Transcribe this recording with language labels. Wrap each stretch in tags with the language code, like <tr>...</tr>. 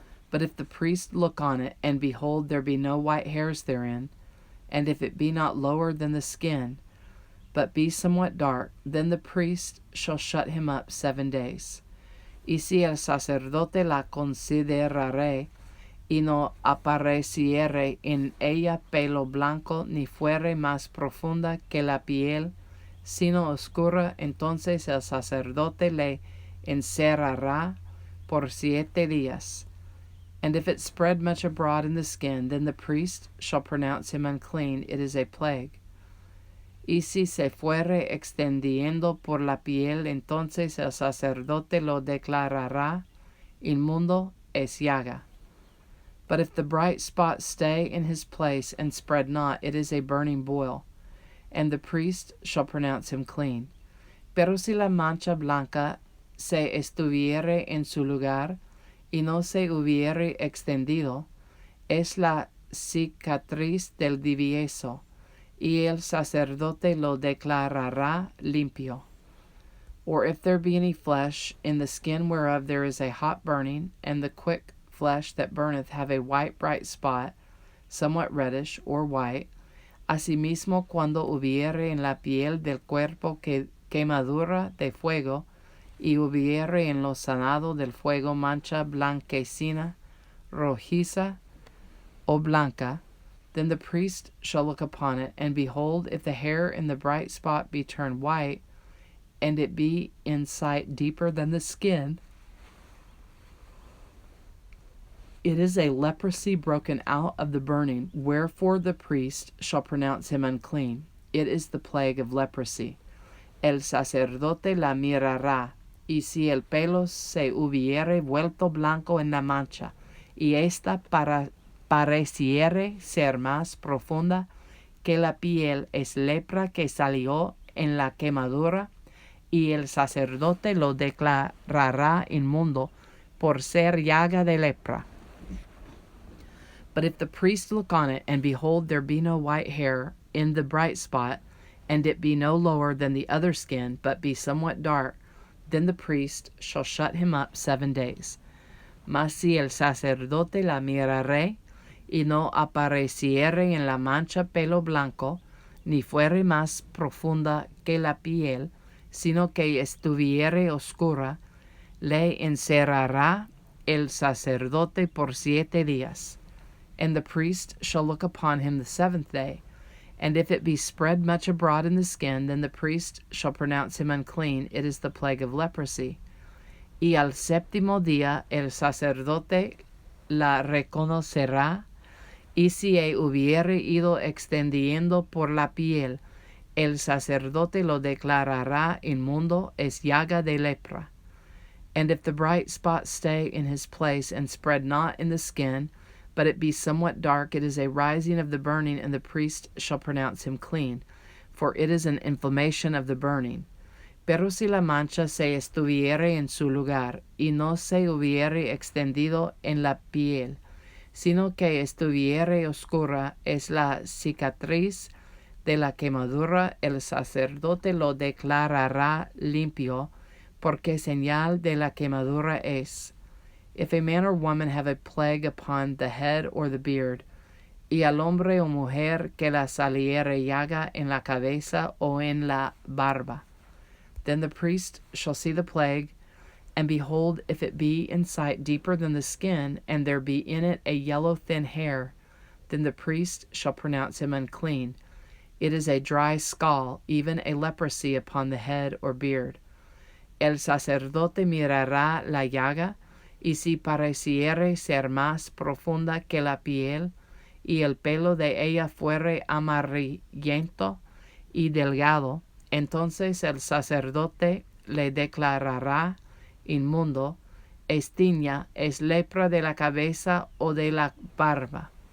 <en>But if the priest look on it, and behold, there be no white hairs therein, and if it be not lower than the skin, but be somewhat dark, then the priest shall shut him up 7 days.</en> <es>Y si el sacerdote la considerare, y no apareciere en ella pelo blanco, ni fuere más profunda que la piel, sino oscura, entonces el sacerdote le encerrará por 7 días,</es> <en>And if it spread much abroad in the skin, then the priest shall pronounce him unclean. It is a plague.</en> <es>Y si se fuere extendiendo por la piel, entonces el sacerdote lo declarará inmundo, es llaga.</es> <en>But if the bright spot stay in his place and spread not, it is a burning boil, and the priest shall pronounce him clean.</en> <es>Pero si la mancha blanca se estuviere en su lugar, y no se hubiere extendido, es la cicatriz del divieso, y el sacerdote lo declarará limpio.</es> <en>Or if there be any flesh, in the skin whereof there is a hot burning, and the quick flesh that burneth have a white bright spot, somewhat reddish, or white,</en> <es>asimismo cuando hubiere en la piel del cuerpo quemadura de fuego, y hubiere en lo sanado del fuego mancha blanquecina, rojiza, o blanca,</es> <en>then the priest shall look upon it, and behold, if the hair in the bright spot be turned white, and it be in sight deeper than the skin, it is a leprosy broken out of the burning, wherefore the priest shall pronounce him unclean. It is the plague of leprosy.</en> <es>El sacerdote la mirará, y si el pelo se hubiere vuelto blanco en la mancha, y ésta pareciere ser más profunda que la piel, es lepra que salió en la quemadura, y el sacerdote lo declarará inmundo por ser llaga de lepra.</es> <en>But if the priest look on it, and behold, there be no white hair in the bright spot, and it be no lower than the other skin, but be somewhat dark, then the priest shall shut him up 7 days.</en> <es>Mas si el sacerdote la mirare, y no apareciere en la mancha pelo blanco, ni fuere más profunda que la piel, sino que estuviere oscura, le encerrará el sacerdote por 7 días.</es> <en>And the priest shall look upon him the 7th day. And if it be spread much abroad in the skin, then the priest shall pronounce him unclean. It is the plague of leprosy.</en> <es>Y al 7º día el sacerdote la reconocerá, y si hubiere ido extendiendo por la piel, el sacerdote lo declarará inmundo, es llaga de lepra.</es> <en>And if the bright spot stay in his place and spread not in the skin, but it be somewhat dark, it is a rising of the burning, and the priest shall pronounce him clean, for it is an inflammation of the burning.</en> <es>Pero si la mancha se estuviere en su lugar, y no se hubiere extendido en la piel, sino que estuviere oscura, es la cicatriz de la quemadura, el sacerdote lo declarará limpio, porque señal de la quemadura es.</es> <en>If a man or woman have a plague upon the head or the beard,</en> <es>y al hombre o mujer que la saliere llaga en la cabeza o en la barba,</es> <en>then the priest shall see the plague, and behold, if it be in sight deeper than the skin, and there be in it a yellow thin hair, then the priest shall pronounce him unclean. It is a dry scall, even a leprosy upon the head or beard.</en> <es>El sacerdote mirará la llaga, y si pareciere ser más profunda que la piel, y el pelo de ella fuere amarillento y delgado, entonces el sacerdote le declarará inmundo, es tiña, es lepra de la cabeza o de la barba.</es>